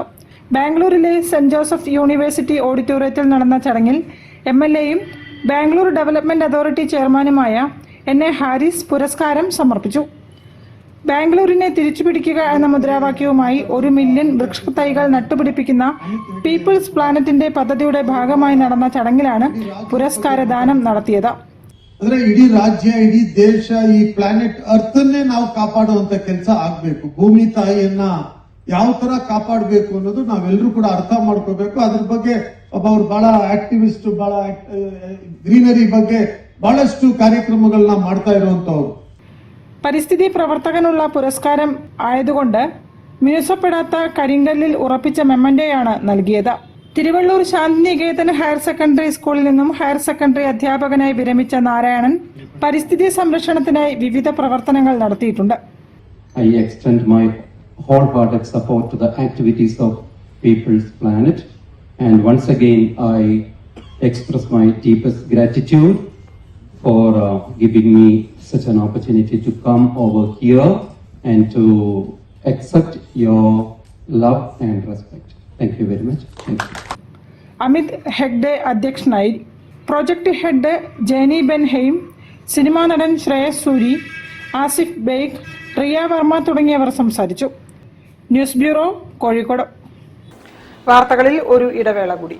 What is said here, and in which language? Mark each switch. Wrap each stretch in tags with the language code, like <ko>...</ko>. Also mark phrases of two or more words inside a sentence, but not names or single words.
<ml>ബാംഗ്ലൂരിലെ സെന്റ് ജോസഫ് യൂണിവേഴ്സിറ്റി ഓഡിറ്റോറിയത്തിൽ നടന്ന ചടങ്ങിൽ MLAയും ബാംഗ്ലൂർ ഡെവലപ്മെന്റ് അതോറിറ്റി ചെയർമാനുമായ NA ഹാരിസ് പുരസ്കാരം സമർപ്പിച്ചു. ബാംഗ്ലൂരിനെ തിരിച്ചുപിടിക്കുക എന്ന മുദ്രാവാക്യവുമായി 1 മില്യൺ വൃക്ഷത്തൈകൾ നട്ടുപിടിപ്പിക്കുന്ന പീപ്പിൾസ് പ്ലാനറ്റിന്റെ പദ്ധതിയുടെ ഭാഗമായി നടന്ന ചടങ്ങിലാണ് പുരസ്കാരദാനം നടത്തിയത്.</ml> <kn>ಇಡೀ ರಾಜ್ಯ, ಇಡೀ ದೇಶ, ಈ</kn> <en>planet earthನ್ನೇ</en> <kn>ನಾವು ಕಾಪಾಡುವಂತ ಕೆಲಸ ಆಗ್ಬೇಕು. ಭೂಮಿ ತಾಯಿಯನ್ನ ಯಾವ ತರ ಕಾಪಾಡಬೇಕು ಅನ್ನೋದು ನಾವೆಲ್ಲರೂ ಕೂಡ ಅರ್ಥ ಮಾಡ್ಕೋಬೇಕು. ಅದ್ರ ಬಗ್ಗೆ ಒಬ್ಬರು ಬಹಳ ಆಕ್ಟಿವಿಸ್ಟ್, ಬಹಳ ಗ್ರೀನರಿ ಬಗ್ಗೆ ಬಹಳಷ್ಟು ಕಾರ್ಯಕ್ರಮಗಳನ್ನ ಮಾಡ್ತಾ ಇರುವಂತವ್ರು.</kn> <ml>പരിസ്ഥിതി പ്രവർത്തകനുള്ള പുരസ്കാരം ആയതുകൊണ്ട് മിനുസപ്പെടാത്ത കരിങ്കല്ലിൽ ഉറപ്പിച്ച മെമ്മന്റോയാണ് നൽകിയത്. തിരുവള്ളൂർ ശാന്തിനികേതൻ</ml> <en>higher secondary</en> <ml>സ്കൂളിൽ നിന്നും ഹയർ സെക്കൻഡറി അധ്യാപകനായി വിരമിച്ച നാരായണൻ പരിസ്ഥിതി സംരക്ഷണത്തിനായി വിവിധ പ്രവർത്തനങ്ങൾ നടത്തിയിട്ടുണ്ട്.</ml> <en>I extend my wholehearted support to the activities of People's Planet, and once again I express my deepest gratitude for giving me such an opportunity to come over here and to accept your love and respect. Thank you very much. Thank you.</en> <ml>അമിത് ഹെഗ്ഡെ അധ്യക്ഷനായി.</ml> <en>project head</en> <ml>ജേനി ബെൻഹെയിം, സിനിമാ നടൻ ശ്രേയസ് സൂരി, ആസിഫ് ബേഗ്, റിയ വർമ്മ തുടങ്ങിയവർ സംസാരിച്ചു.</ml> <en>news bureau,</en> <ml>കോഴിക്കോട്. വാർത്തകളിൽ ഒരു ഇടവേള കൂടി.</ml>